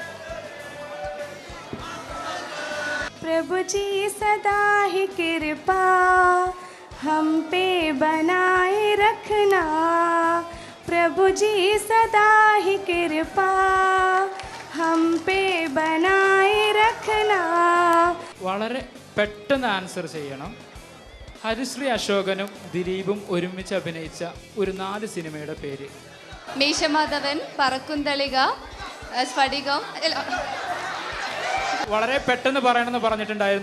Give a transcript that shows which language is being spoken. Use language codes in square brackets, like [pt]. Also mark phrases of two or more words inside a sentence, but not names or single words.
[hi] प्रभु जी सदा ही कृपा हम पे बनाए रखना, प्रभु जी सदा ही कृपा हम पे बनाए रखना. [ml] വളരെ പെട്ടെന്ന് ആൻസർ ചെയ്യണം. ഹരിശ്രീ അശോകനും ദിലീപും ഒരുമിച്ച് അഭിനയിച്ച ഒരു 4 സിനിമയുടെ പേര്. മീശമാധവൻ, പറക്കുന്തളിക, സ്ഫടികം. വളരെ പെട്ടെന്ന് പറയണമെന്ന് പറഞ്ഞിട്ടുണ്ടായിരുന്നു.